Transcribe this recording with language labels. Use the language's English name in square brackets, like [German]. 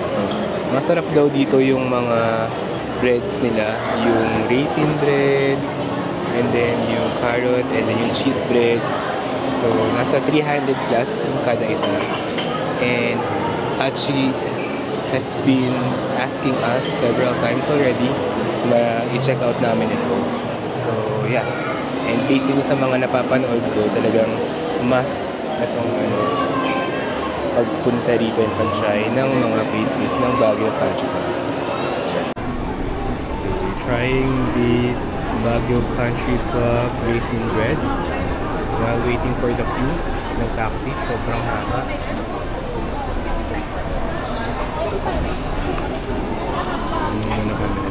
[Filipino] So, masarap daw dito yung mga breads nila, yung raisin bread, and then yung carrot, and then yung cheese bread. So, nasa 300 plus yung kada isa. [English] And actually, has been asking us several times already [Filipino] na i-check out namin ito. [English] So, yeah. [Filipino] And based din sa mga napapanood ko, talagang must itong pagpunta rito and pag-try ng mga pastries ng Baguio Country Club. [English] We're trying this Baguio Country Club raisin bread while waiting for the queue ng taxi. [Filipino] Sobrang haba. Ano na kami?